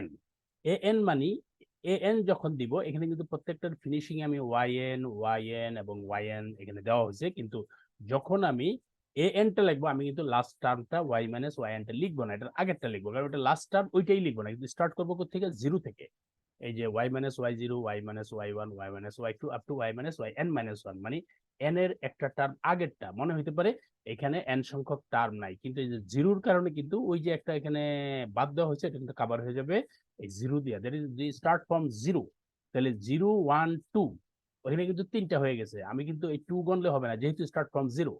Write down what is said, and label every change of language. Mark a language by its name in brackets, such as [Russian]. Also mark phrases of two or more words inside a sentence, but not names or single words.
[Bangla] an মানে an যখন দিব এখানে কিন্তু প্রত্যেকটার ফিনিশিং আমি yn এবং yn এখানে দেওয়া হয়েছে, কিন্তু যখন আমি টা লিখবো আমি কিন্তু লাস্ট টার্মটা y মাইনাস টা লিখবো না, এটার আগেরটা লিখবো, কারণ এটা [English] last term [Bangla] ওইটাই লিখবো না, কিন্তু স্টার্ট করবো থেকে জিরো থেকে। এই যে [English] y minus y0, y minus y1, y minus y2 up to y minus yn minus 1, [Bangla] মানে n এর একটা টার্ম আগেরটা মনে হইতে পারে এখানে n সংখ্যক টার্ম নাই, কিন্তু এই যে জিরোর কারণে কিন্তু ওই যে একটা এখানে বাদ দেওয়া হয়েছে, এটা কিন্তু কভার হয়ে যাবে এই জিরো দিয়ে, [English] that is the start from zero. [Bangla] তাহলে 0 1 2 ওখানে কিন্তু তিনটা হয়ে গেছে, আমি কিন্তু এই 2 গণলে হবে না যেহেতু [English] start from zero.